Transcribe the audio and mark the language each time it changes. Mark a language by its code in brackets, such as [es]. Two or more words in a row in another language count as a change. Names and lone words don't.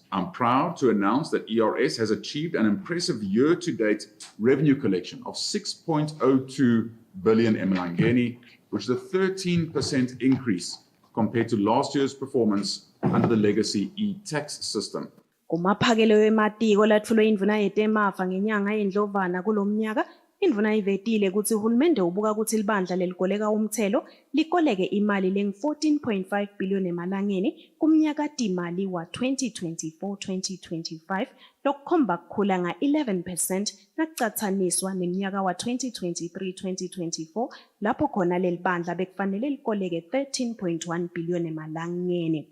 [en] I'm proud to announce that ERS has achieved an impressive year-to-date revenue collection of 6.02 billion emalangeni, which is a 13% increase compared to last year's performance under the legacy e-tax system. [ss] Kumaphakelo wematiko latfulwe indvuna yetemafa ngenyanga yendlovana kulomnyaka, indvuna ivetile kutsi uhulumende ubuka kutsi libandla lelikoleka umthelo likoleke imali lengu-14.5 billion emalangeni kumnyaka timali wa 2024-2025 lokukhomba kukhula nga-11% nakucathaniswa neminyaka wa 2023-2024 lapho khona leli bandla bekufanele likoleke 13.1 billion emalangeni.